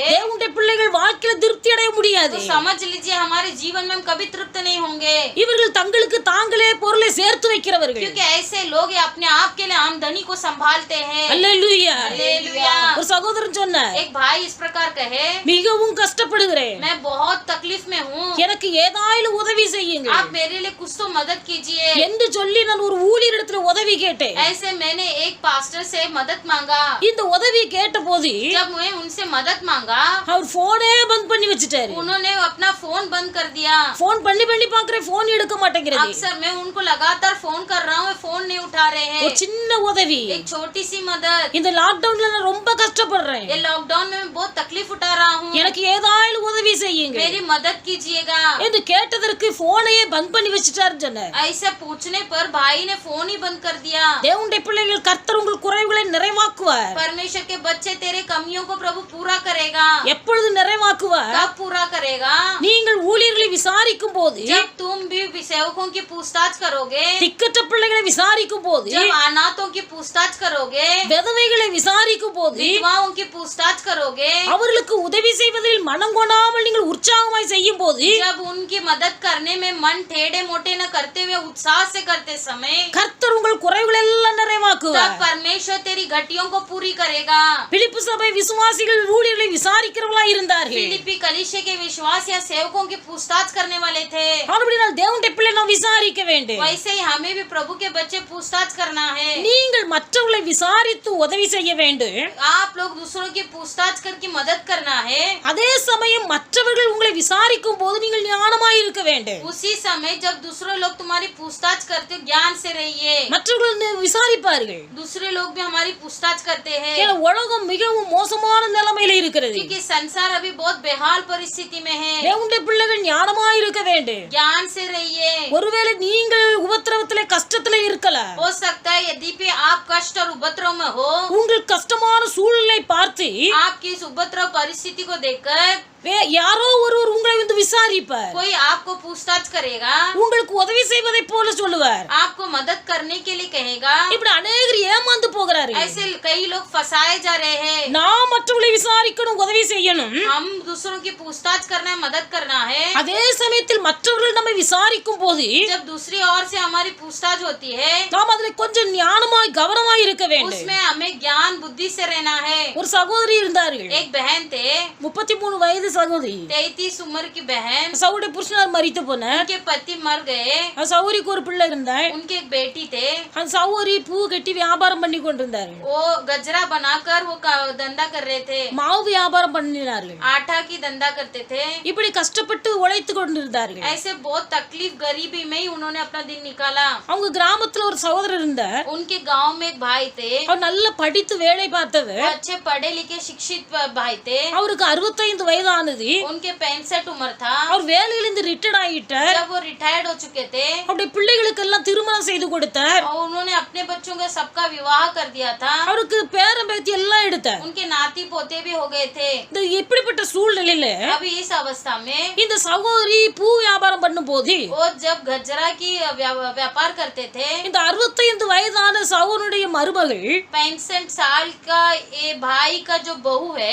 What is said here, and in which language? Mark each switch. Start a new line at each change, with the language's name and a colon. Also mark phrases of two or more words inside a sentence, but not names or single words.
Tamil: தேவனுடைய பிள்ளைகள் வாழ்க்கையில திருப்தி அடைய முடியாது.
Hindi: तो समझ लीजिए हमारे जीवन में हम कभी तृप्त नहीं होंगे,
Tamil: இவர்கள் தங்களுக்கு தாங்களே பொருளை சேர்த்து வைக்கிறவர்கள்.
Hindi: क्योंकि ऐसे लोग अपने आप के लिए आमदनी को संभालते हैं।
Tamil: அல்லேலூயா.
Hindi: हालेलुया।
Tamil: ஒரு சகோதரன் சொன்னார்,
Hindi: एक भाई इस प्रकार कहे,
Tamil: மிகவும் கஷ்டப்படுகிறேன்,
Hindi: मैं बहुत तकलीफ में हूँ,
Tamil: எனக்கு ஏதாயிலும் உதவி செய்யுங்கள்
Hindi: आप मेरे लिए कुछ तो मदद कीजिए।
Tamil: என்று சொல்லி நான் ஒரு ஊழியரிடத்துல உதவி கேட்டேன்.
Hindi: ऐसे मैंने एक पास्टर से मदद मांगा,
Tamil: இந்த உதவி கேட்ட போது
Hindi: जब मैं उनसे मदद मांगा
Tamil: அவர் போனே பந்த் பண்ணி வச்சுட்டாரு.
Hindi: उन्होंने अपना फोन बंद कर दिया।
Tamil: போன் பண்ணி பாக்குறேன், போன் எடுக்க மாட்டேங்கிறது.
Hindi: अक्सर मैं उनको लगातार फोन कर रहा हूँ, फोन नहीं उठा रहे
Tamil: ஒரு
Hindi: हैं।
Tamil: சின்ன உதவி.
Hindi: एक छोटी सी मदद,
Tamil: இந்த லாக்டவுன்ல நான் ரொம்ப கஷ்டப்படுறேன்,
Hindi: ये लॉकडाउन में मैं बहुत तकलीफ उठा रहा हूँ,
Tamil: எனக்கு ஏதாயிலும் உதவி செய்யுங்க
Hindi: मेरी मदद कीजिएगा।
Tamil: என்று கேட்டதற்கு போனையே பந்த் பண்ணி வச்சுட்டாருன்னு சொன்னார்.
Hindi: ऐसे पूछने पर भाई ने फोन ही बंद कर दिया।
Tamil: தேவனுடைய பிள்ளைகள் கர்த்தர் உங்கள் குறைவுகளை நிறைவாக்குவார்.
Hindi: परमेश्वर के बच्चे तेरे कमियों को प्रभु पूरा करेगा।
Tamil: எப்பொழுது நிறைவாக்குவார்?
Hindi: कब पूरा करेगा?
Tamil: நீங்கள் ஊழியர்களை விசாரிக்கும் போது,
Hindi: जब तुम भी सेवकों की पूछताछ करोगे,
Tamil: திக்கற்ற பிள்ளைகளை விசாரிக்கும் போது,
Hindi: जब अनाथों की पूछताछ करोगे,
Tamil: விதவைகளை விசாரிக்கும் போது,
Hindi: विधवाओं की पूछताछ करोगे,
Tamil: அவர்களுக்கு உதவி செய்வதில் மனம் கொண்டாமல் நீங்கள் உற்சாகமாய் செய்யும் போது,
Hindi: जब उनकी मदद करने में मन टेढ़े मोटे न करते हुए उत्साह से करते समय,
Tamil: கர்த்தர் உங்கள் குறைவுகளை எல்லாம் நிறைவாக்குவார்.
Hindi: तब परमेश्वर तेरी घटियों को पूरी करेगा।
Tamil: பிலிப்பு சபை விசுவாசிகள் ஊழியர்களை விசாரிக்கிறவர்களாய் இருந்தார்கள்.
Hindi: फिलिप्पी कलीसिया के विश्वास या सेवकों की पूछताछ करने वाले थे।
Tamil: ஆனபடியால் தேவனுடைய பிள்ளை நாம் விசாரிக்க வேண்டும்.
Hindi: वैसे ही हमें भी प्रभु के बच्चे पूछताछ करना है।
Tamil: நீங்கள் மற்றவர்களை விசாரித்து உதவி செய்ய வேண்டும்.
Hindi: आप लोग दूसरों की पूछताछ करके मदद करना है।
Tamil: அதே சமயம் மற்றவர்கள் உங்களை விசாரிக்கும் போது நீங்கள் ஞானமாய் இருக்க வேண்டும்.
Hindi: उसी समय जब दूसरे लोग तुम्हारी पूछताछ करते हो, ज्ञान से रहिए।
Tamil: மற்றவர்கள் விசாரிப்பார்கள்.
Hindi: दूसरे लोग भी हमारी पूछताछ करते हैं,
Tamil: ஏன்னா உலகம் மிகவும் மோசமான நிலைமையில இருக்கிறது.
Hindi: क्योंकि संसार अभी बहुत बेहाल परिस्थिति में है।
Tamil: தேவனுடைய பிள்ளைகள் ஞானமாய் இருக்க வேண்டும்.
Hindi: ज्ञान से रहिए।
Tamil: ஒருவேளை நீங்கள் உபத்திரவத்திலே கஷ்டத்திலே இருக்கலாம்.
Hindi: हो सकता है यदि भी आप कष्ट और उपद्रव में हो,
Tamil: உங்கள் கஷ்டமான சூழ்நிலை பார்த்து
Hindi: आपकी इस उपद्रव परिस्थिति को देखकर
Tamil: யாரோ ஒருவர் உங்களை வந்து விசாரிப்பார்.
Hindi: कोई आपको पूछताछ करेगा,
Tamil: உங்களுக்கு உதவி செய்வதை போல சொல்லுவார்.
Hindi: आपको मदद करने के लिए कहेगा।
Tamil: இப்படி அநேகர் ஏமாந்து போகிறார்கள்.
Hindi: ऐसे कई लोग फंसाए जा रहे हैं।
Tamil: நாம் மற்றவர்களை விசாரிக்கணும், உதவி செய்யணும்.
Hindi: हम दूसरों की पूछताछ करना है, मदद करना है।
Tamil: அதே சமயத்தில் மற்றவர்கள் நம்மை விசாரிக்கும் போது
Hindi: जब दूसरी ओर से हमारी पूछताछ होती है,
Tamil: நாம் அதில் கொஞ்சம் ஞானமாய் கவனமாய் இருக்க வேண்டும்.
Hindi: उसमें हमें ज्ञान बुद्धि से रहना है।
Tamil: ஒரு சகோதரி இருந்தார்கள்,
Hindi: एक बहन थे,
Tamil: 33 வயது சகோதரி.
Hindi: 33 उम्र की बहन।
Tamil: சகோதரி புருஷனார் மரித்து போனார்.
Hindi: उनके पति मर गए।
Tamil: அந்த சகோதரிக்கு ஒரு பிள்ளை இருந்தார்.
Hindi: उनके एक बेटी थे।
Tamil: அந்த சகோதரி பூ கட்டி வியாபாரம் பண்ணி கொண்டிருந்தார்கள்.
Hindi: वो गजरा बनाकर वो धंधा कर रहे थे,
Tamil: மாவு வியாபாரம் பண்ணினார்கள்.
Hindi: आटा की धंधा करते थे।
Tamil: இப்படி கஷ்டப்பட்டு உழைத்து கொண்டிருந்தார்கள்.
Hindi: ऐसे बहुत तकलीफ गरीबी में ही उन्होंने अपना दिन निकाला।
Tamil: அவங்க கிராமத்துல ஒரு சகோதரர் இருந்தார்.
Hindi: उनके गांव में एक भाई थे,
Tamil: அவர் நல்லா படித்து வேலை பார்த்தவர்.
Hindi: अच्छे पढ़े लिखे शिक्षित भाई थे।
Tamil: அவருக்கு 65 வயதானது.
Hindi: उनके 65 उम्र था।
Tamil: அவர் வேலையிலிருந்து ரிட்டையர்ட் ஆயிட்டார்.
Hindi: जब वो रिटायर्ड हो चुके थे,
Tamil: அவருடைய பிள்ளைகளுக்கு எல்லாம் திருமணம் செய்து கொடுத்தார்.
Hindi: और उन्होंने अपने बच्चों का सबका विवाह कर दिया था।
Tamil: அவருக்கு பேரன் பேத்தி எல்லாம் எடுத்தார்.
Hindi: उनके नाती पोते भी हो गए थे।
Tamil: இந்த இப்படிப்பட்ட சூழ்நிலையில
Hindi: अभी इस अवस्था में
Tamil: இந்த சகோதரி பூ வியாபாரம் பண்ணும் போது
Hindi: वो जब गजरा की व्यापार करते थे,
Tamil: இந்த 65 வயதான சகோதரனுடைய மருமகள்
Hindi: 65 साल का ये भाई का जो बहू है,